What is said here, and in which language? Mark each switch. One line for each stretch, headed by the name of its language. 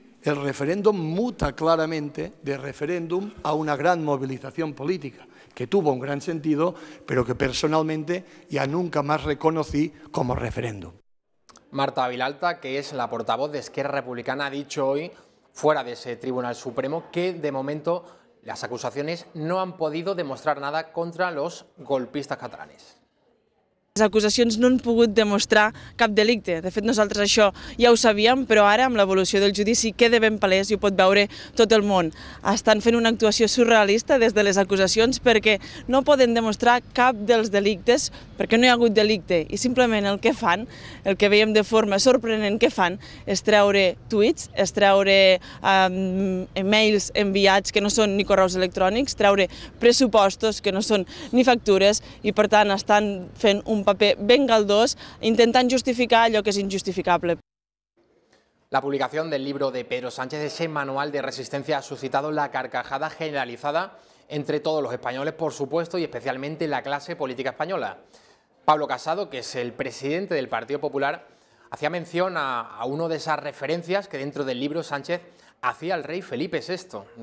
Spanish: El referéndum muta claramente de referéndum a una gran movilización política, que tuvo un gran sentido, pero que personalmente ya nunca más reconocí como referéndum. Marta Vilalta, que es la portavoz de Esquerra Republicana, ha dicho hoy, fuera de ese Tribunal Supremo, que de momento las acusaciones no han podido demostrar nada contra los golpistas catalanes.
Catalan: Les acusacions no han pogut demostrar cap delicte. De fet, nosaltres això ja ho sabíem, però ara, amb l'evolució del judici, queda ben palès i ho pot veure tot el món. Estan fent una actuació surrealista des de les acusacions perquè no poden demostrar cap dels delictes, perquè no hi ha hagut delicte. I simplement el que fan, el que veiem de forma sorprenent que fan, és treure tuits, és treure e-mails enviats que no són ni correus electrònics, treure pressupostos que no són ni factures i, per tant, estan fent un paper ben galdós, intentant justificar allò que és injustificable.
Spanish: La publicación del libro de Pedro Sánchez, ese manual de resistencia, ha suscitado la carcajada generalizada entre todos los españoles, por supuesto, y especialmente la clase política española. Pablo Casado, que es el presidente del Partido Popular, hacía mención a una de esas referencias que dentro del libro Sánchez hacía al rey Felipe VI.